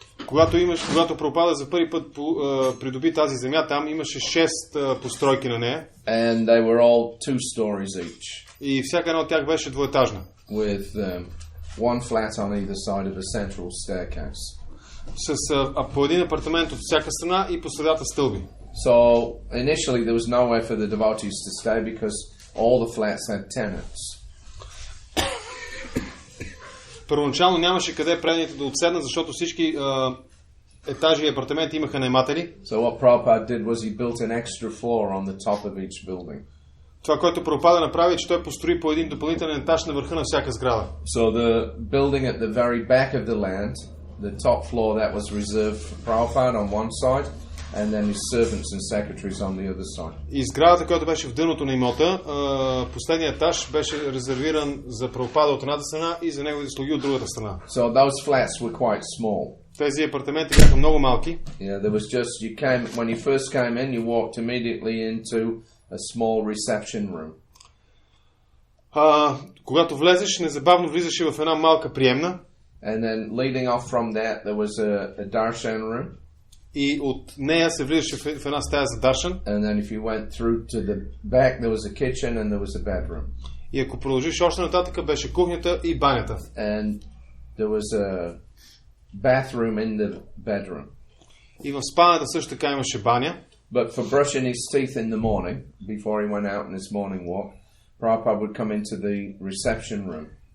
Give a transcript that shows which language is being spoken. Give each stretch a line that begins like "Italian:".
Bulgarian: Когато Прабхупада за първи път придоби тази земя, там имаше 6 постройки на нея.
English: And they were all 2 stories each.
Bulgarian: И всяка една от тях беше двоетажна.
English: With one flat on either side of a central staircase.
Bulgarian: С по един апартамент от всяка страна и по средата стълби.
English: So initially there was nowhere for the devotees to stay because all the flats had tenants.
Bulgarian: Първоначално нямаше къде преданите да отседнат, защото всички етажи и апартаменти имаха наематели.
English: So what Prabhupada did was he built an extra floor on the top of each building.
Bulgarian: Това, което Прабхупада направи, че той построи по един допълнителен етаж на върха на всяка сграда.
English: So the building at the very back of the land, the top floor, that was reserved for Prabhupada on one side, and then his servants and secretaries on the other side.
Bulgarian: И сградата, която беше в дъното на имота, последният етаж беше резервиран за Прабхупада от едната страна и за неговите слуги от другата страна.
English: So those flats were quite small.
Bulgarian: Тези апартаменти бяха много малки.
English: Yeah, there was just when you first came in, you walked immediately into a small reception room.
Bulgarian: Когато влезеш, незабавно влизаше в една малка приемна.
English: And then leading off from that, there was a darshan room.
Bulgarian: И от нея се влизаше в една стая за даршан.
English: And then if you went through to the back, there was a kitchen and there was a bedroom.
Bulgarian: И ако продължиш още нататък, беше кухнята и банята.
English: And there was a bathroom in the bedroom.
Bulgarian: И в спалнята също така имаше баня.
English: But for brushing his teeth in the morning, before he went out on his morning walk, Prabhupada would come into the reception room.